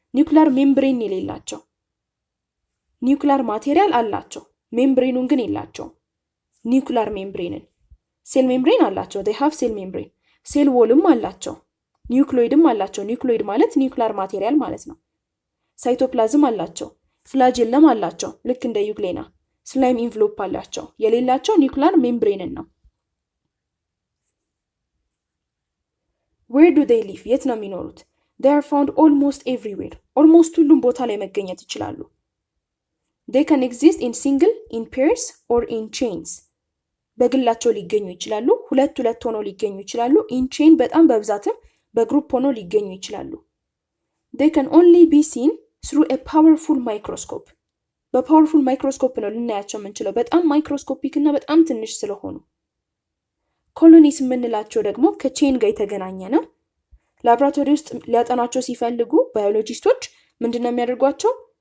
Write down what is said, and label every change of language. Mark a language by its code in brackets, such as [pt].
[am] ኒውክሊር ሜምብሬን የሌላቸው። ኒውክሊር ማቴሪያል አላቸው፣ ሜምብሬኑን ግን የላቸውም። ኒውክሊር ሜምብሬንን ሴል ሜምብሬን አላቸው። [en] they have [am] ሴል ሜምብሬን። ሴል ዎልም አላቸው፣ ኒውክሎይድም አላቸው። ኒውክሎይድ ማለት ኒውክሊር ማቴሪያል ማለት ነው። ሳይቶፕላዝም አላቸው፣ ፍላጀለም አላቸው ልክ እንደ ዩግሌና። ስላይም ኢንቨሎፕ አላቸው። የሌላቸው ኒውክሊር ሜምብሬንን ነው። [en] Where do they live? [am] የት ነው የሚኖሩት? [en] They are found almost everywhere. almost [am] ሁሉም ቦታ ላይ መገኘት ይችላሉ። [en] They can exist in single, in pairs or in chains. [am] በግላቸው ሊገኙ ይችላሉ፣ ሁለት ሆነው ሊገኙ ይችላሉ። in chain በጣም በብዛትም በግሩፕ ሆነው ሊገኙ ይችላሉ። [en] They can only be seen through a powerful microscope. [am] በፓወርፉል ማይክሮስኮፕ ነው ልናያቸው የምንችለው፣ በጣም ማይክሮስኮፒክ እና በጣም ትንሽ ስለሆኑ። ኮሎኒስ የምንላቸው ደግሞ ከቼን ጋር የተገናኘ ነው። ላብራቶሪ ውስጥ ሊያጠናቸው ሲፈልጉ ባዮሎጂስቶች ምንድነው የሚያደርጓቸው?